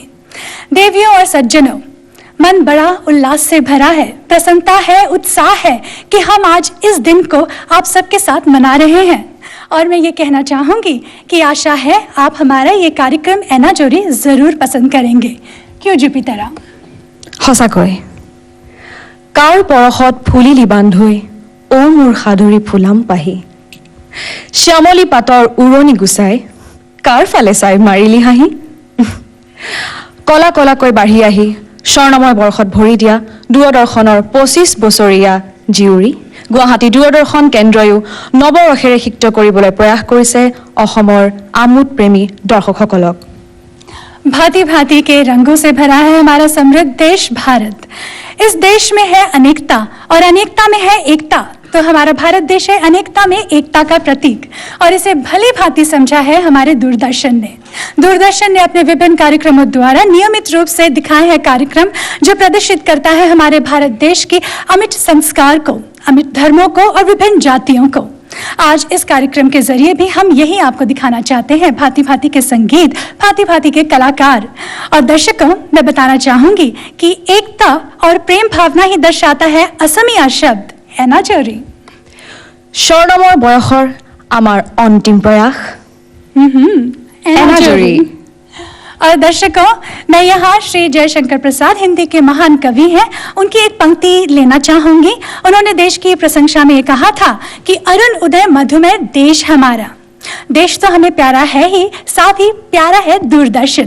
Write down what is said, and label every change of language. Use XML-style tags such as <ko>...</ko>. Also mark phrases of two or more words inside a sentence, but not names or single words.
<hi>देवियों और सज्जनों, मन बड़ा उल्लास से भरा है, प्रसन्नता है, उत्साह है कि हम आज इस दिन को आप सबके साथ मना रहे हैं। और मैं ये कहना चाहूँगी कि आशा है आप हमारा ये कार्यक्रम एनाजोरी ज़रूर पसंद करेंगे। क्यों जुपितरा?</hi> <as>সঁচাকৈ কাৰ পৰশত ফুলিলি বান্ধৈ অ মোৰ সাদৰী ফুলাম পাহি, শ্যামলী পাতৰ উৰণি গুচাই কাৰ ফালে চাই মাৰিলি হাঁহি, কলা কলাকৈ বাঢ়ি আহি স্বৰ্ণময় বৰ্ষত ভৰি দিয়া দূৰদৰ্শনৰ 25 বছৰীয়া জীয়ৰী গুৱাহাটী দূৰদৰ্শন কেন্দ্ৰয়ো নৱৰসেৰে সিক্ত কৰিবলৈ প্ৰয়াস কৰিছে অসমৰ আমোদ প্ৰেমী দৰ্শকসকলক।</as> <hi>भांति भांति के रंगों से भरा है हमारा समृद्ध देश भारत। इस देश में है अनेकता और अनेकता में है एकता। तो हमारा भारत देश है अनेकता में एकता का प्रतीक और इसे भली भांति समझा है हमारे दूरदर्शन ने। दूरदर्शन ने अपने विभिन्न कार्यक्रमों द्वारा नियमित रूप से दिखाए हैं कार्यक्रम जो प्रदर्शित करता है हमारे भारत देश की अमिट संस्कार को, अमिट धर्मों को और विभिन्न जातियों को। आज इस कार्यक्रम के जरिए भी हम यही आपको दिखाना चाहते हैं, भांति भांति के संगीत, भांति भांति के कलाकार। और दर्शकों, मैं बताना चाहूंगी कि एकता और प्रेम भावना ही दर्शाता है असमिया शब्द एनाजोरी।</hi> <as>স্বৰ্ণময় বয়সৰ আমাৰ অন্তিম প্ৰয়াস এনাজৰী।</as> <hi>और दर्शकों, मैं यहाँ श्री जयशंकर प्रसाद हिंदी के महान कवि हैं, उनकी एक पंक्ति लेना चाहूंगी। उन्होंने देश की प्रशंसा में ये कहा था कि अरुण उदय मधुमेह देश हमारा। देश तो हमें प्यारा है ही, साथ ही प्यारा है दूरदर्शन।</hi>